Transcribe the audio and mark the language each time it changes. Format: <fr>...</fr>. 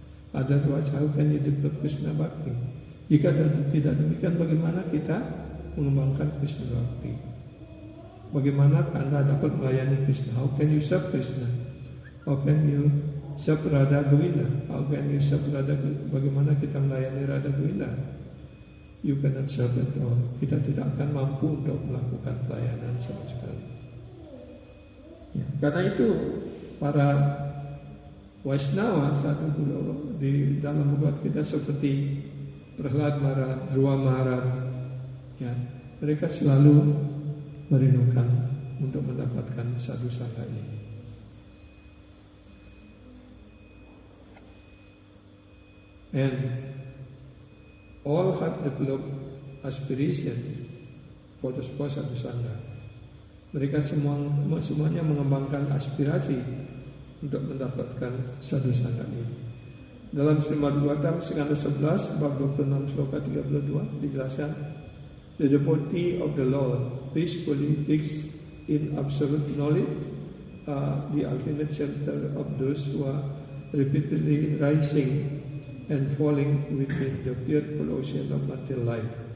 <en>Otherwise, how can you develop Krishna Bhakti?</en> <id>Jika tidak demikian, bagaimana kita mengembangkan Krishna Bhakti? Bagaimana Anda dapat melayani Krishna?</id> <en>How can you serve Krishna? How can you serve Radha Govinda? How can you serve Radha Govinda?</en> <id>Bagaimana kita melayani Radha Govinda?</id> <en>You cannot serve at all.</en> <id>Kita tidak akan mampu untuk melakukan pelayanan sama sekali. Ya, karena itu para Vaishnava sadhu guru di dalam Bhagavad Gita seperti Prahlad Maharaj, Dhruva Maharaj, ya, mereka selalu merindukan untuk mendapatkan sadhu sangha ini.</id> <en>And all have developed aspiration for the sadhu sangha.</en> <id>Mereka semuanya mengembangkan aspirasi untuk mendapatkan sadhu sangha ini. Dalam Srimad Bhagavatam skanda 11 bab 26 sloka 32 dijelaskan,</id> <en>the devotee of the Lord peacefully digs in absolute knowledge, the ultimate center of those who are repeatedly rising and falling within the fearful ocean of material life.</en>